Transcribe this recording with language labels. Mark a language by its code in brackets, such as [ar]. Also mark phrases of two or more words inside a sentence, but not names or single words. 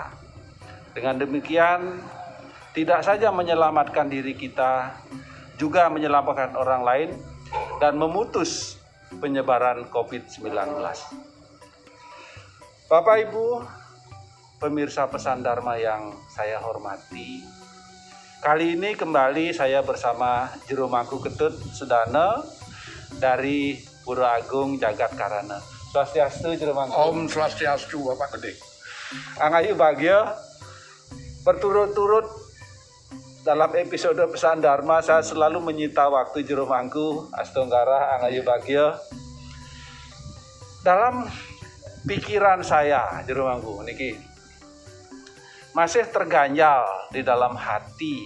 [id] Dengan demikian, tidak saja menyelamatkan diri kita, juga menyelamatkan orang lain dan memutus penyebaran COVID-19. Bapak Ibu, pemirsa Pesan Dharma yang saya hormati, kali ini kembali saya bersama Juru Mangku Ketut Sudana dari Pura Agung Jagat Karana. Swastiastu Juru Mangku. Om Swastiastu Bapak Gede. [ban] Angayu Bagya, [id] berturut-turut dalam episode Pesan Dharma saya selalu menyita waktu Juru Mangku Astonggara [ban] Angayu Bagya. [id] Dalam pikiran saya Juru Mangku niki masih terganjal di dalam hati.